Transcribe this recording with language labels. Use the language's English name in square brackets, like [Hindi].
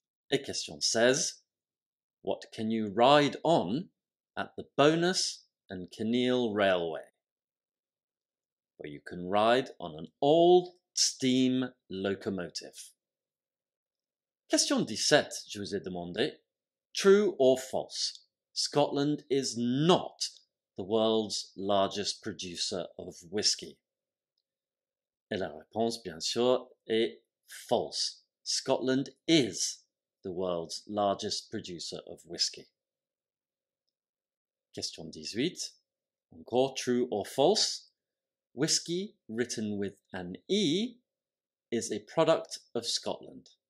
[French] Et question 16. [English] What can you ride on at the Bonus and Kinneil Railway? Where you can ride on an old steam locomotive. [French] Question 17, je vous ai demandé. [English] True or false? Scotland is not the world's largest producer of whiskey. [French] Et la réponse, bien sûr, est false. [English] Scotland is the world's largest producer of whiskey. Question 18. Encore true or false? Whiskey written with an E is a product of Scotland.